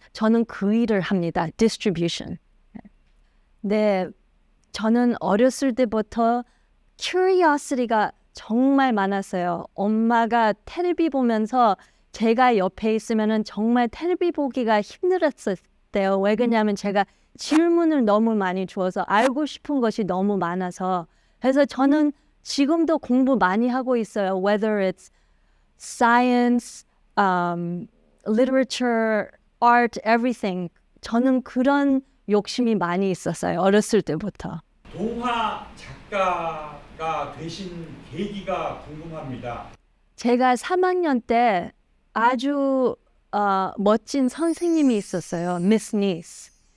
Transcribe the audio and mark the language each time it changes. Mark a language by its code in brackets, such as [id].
[ko] 저는 그 일을 합니다. 디스트리뷰션. 네, 저는 어렸을 때부터 curiosity가 정말 많았어요. 엄마가 텔레비 보면서 제가 옆에 있으면 정말 텔레비 보기가 힘들었어요. 왜 그러냐면 제가 질문을 너무 많이 주어서 알고 싶은 것이 너무 많아서. 그래서 저는 지금도 공부 많이 하고 있어요. [en] Whether it's science, literature, art, everything. [ko] 저는 그런 욕심이 많이 있었어요. 어렸을 때부터. 동화 작가가 되신 계기가 궁금합니다. 제가 3학년 때 아주 멋진 선생님이 있었어요. 미스 니스.